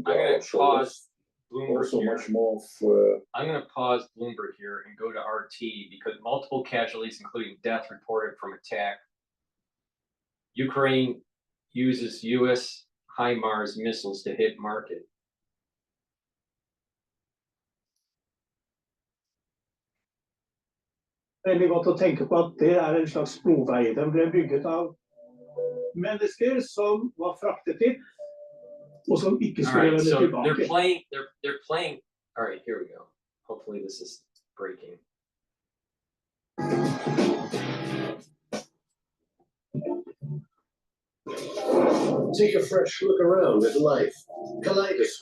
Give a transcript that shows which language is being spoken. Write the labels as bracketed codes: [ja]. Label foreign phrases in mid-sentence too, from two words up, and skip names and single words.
[en] pause Bloomberg also here. much more I'm gonna pause Bloomberg here and go to RT because multiple casualties, including death reported from attack. Ukraine uses U.S. HIMARS missiles to hit market. [no] Veldig godt å tenke på at det en slags blodveie. Den ble bygget av mennesker som var fraktet dit, og som ikke [en] All [no] skulle [en] right, [no] vende [en] so [no] tilbake. [en] they're playing. All right, here we go. Hopefully this is breaking. Take a fresh look around at life. Kaleidoscope.